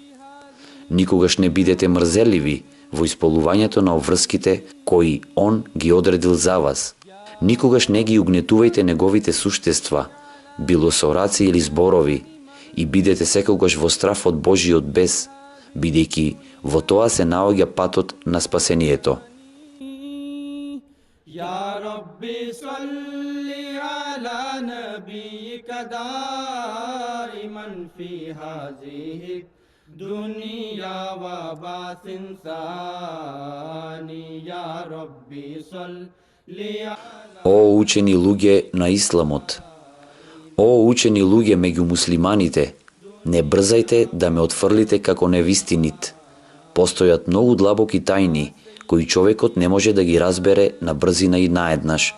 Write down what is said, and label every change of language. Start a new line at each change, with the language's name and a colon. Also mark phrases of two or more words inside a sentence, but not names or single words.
Macedonian: Никогаш не бидете мрзеливи во исполнувањето на обврските кои Он ги одредил за вас. Никогаш не ги угнетувајте неговите суштества, било со раци или зборови, и бидете секогаш во страф од Божиот бес, бидејќи во тоа се наоѓа патот на спасението.
Arabic: يا ربي صل على نبيك دائما في هذه الدنيا وبعث ثاني يا ربي صل
Macedonian: О учени луѓе на Исламот, о учени луѓе меѓу муслиманите, не брзајте да ме отфрлите како невистинит. Постојат многу длабоки тајни, кои човекот не може да ги разбере на брзина и наеднаш.